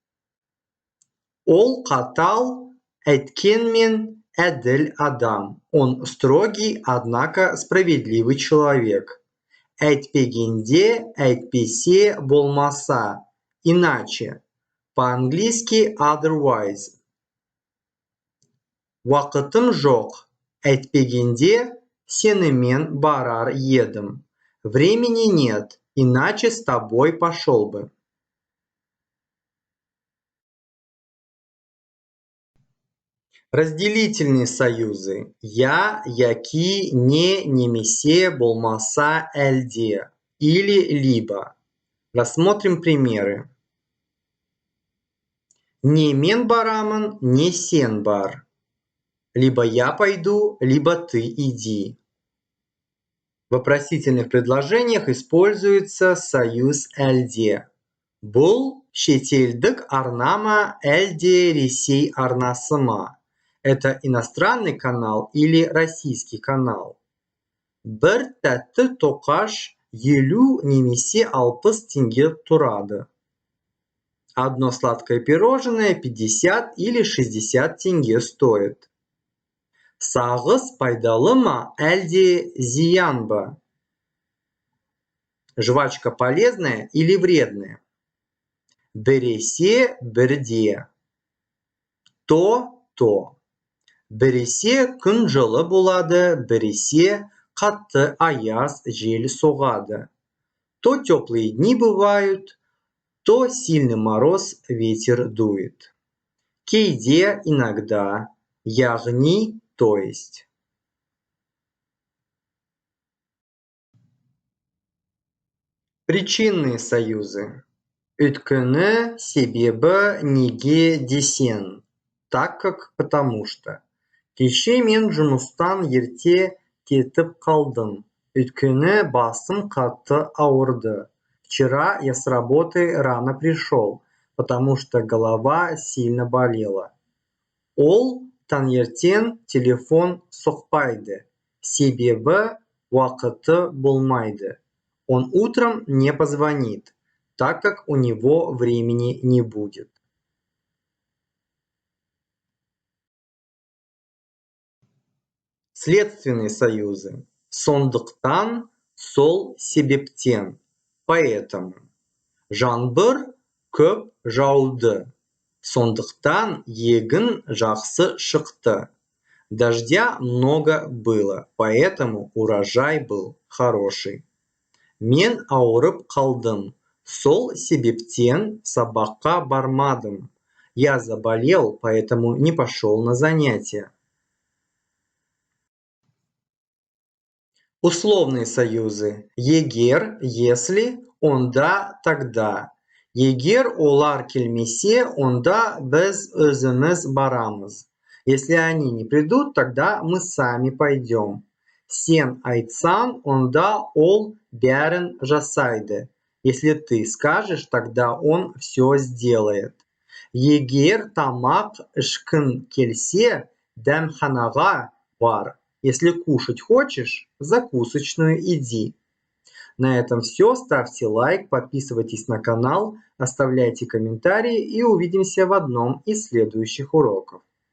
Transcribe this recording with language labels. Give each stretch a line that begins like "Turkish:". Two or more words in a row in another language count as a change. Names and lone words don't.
Kazakh: Ол қатал, әйткенмен, әділ адам.
Russian: Он строгий, однако справедливый человек.
Kazakh: Әйтпегенде, әйтпесе, болмаса.
Russian: Иначе. По-английски otherwise.
Kazakh: Уақытым жоқ. Әйтпегенде, сенімен барар едім.
Russian: Времени нет, иначе с тобой пошел бы. Разделительные союзы.
Kazakh: Я, яки, не, немесе, болмаса, әлде.
Russian: Или либо. Рассмотрим примеры.
Kazakh: Не мен барамын, не сен бар.
Russian: Либо я пойду, либо ты иди. В вопросительных предложениях используется союз әлде.
Kazakh: Бұл шетелдік арнама әлде Ресей арнасы ма?
Russian: Это иностранный канал или российский канал?
Kazakh: Бір тәтті тоқаш 50 немесе 60 тенге тұрады.
Russian: Одно сладкое пирожное 50 или 60 тенге стоит.
Kazakh: Сағыз пайдалы ма әлде зиян ба?
Russian: Жвачка полезная или вредная?
Kazakh: Біресе бірде.
Russian: То.
Kazakh: Біресе күн жылы болады, біресе қатты аяз жел соғады.
Russian: То теплые дни бывают, то сильный мороз, ветер дует. Кейде иногда, яғни то есть. Причинные союзы.
Kazakh: Өйткені себебі неге десен.
Russian: Так как потому что.
Kazakh: Кеше мен жұмыстан ерте кетіп қалдым. Өйткені басым қатты ауырды.
Russian: Вчера я с работы рано пришел, потому что голова сильно болела.
Kazakh: Ол таңертең телефон соқпайды. Себебі уақыты болмайды.
Russian: Он утром не позвонит, так как у него времени не будет. Следственные союзы.
Kazakh: Сондықтан, сол себептен. Поэтому. Жаңбыр көп жауды. Сондықтан егін жақсы шықты.
Russian: Дождя много было, поэтому урожай был хороший.
Kazakh: Мен ауырып қалдым. Сол себептен сабаққа бармадым.
Russian: Я заболел, поэтому не пошел на занятия. Условные союзы.
Kazakh: Егер, если, онда, тогда. Егер олар келмесе, онда біз өзіміз барамыз.
Russian: Если они не придут, тогда мы сами пойдем.
Kazakh: Сен айтсаң, онда ол бәрін жасайды.
Russian: Если ты скажешь, тогда он все сделает.
Kazakh: Егер тамақ ішкің келсе, дәмханаға бар.
Russian: Если кушать хочешь, в закусочную иди. На этом все. Ставьте лайк, подписывайтесь на канал, оставляйте комментарии и увидимся в одном из следующих уроков.